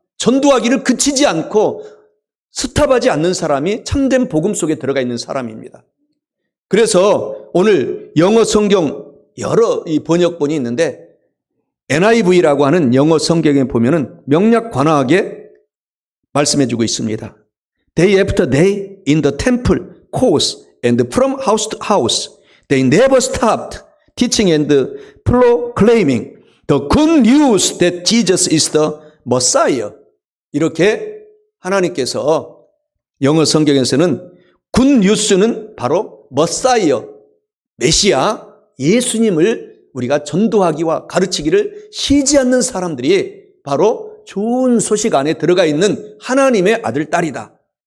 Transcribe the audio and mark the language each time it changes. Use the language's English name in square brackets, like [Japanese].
[Korean] 전도하기를 그치지 않고 스탑하지 않는 사람이 참된 복음 속에 들어가 있는 사람입니다. 그래서 오늘 영어 성경 여러 이 번역본이 있는데 NIV라고 하는 영어 성경에 보면은 명략 관하하게 말씀해 주고 있습니다. [English] Day after day in the temple courts and from house to house they never stopped teaching and proclaiming the good news that Jesus is the Messiah. [Korean] 이렇게 하나님께서 영어 성경에서는 굿 뉴스는 바로 머사이어, 메시아, 예수님을 우리가 전도하기와 가르치기를 쉬지 않는 사람들이 바로 좋은 소식 안에 들어가 있는 하나님의 아들, 딸이다.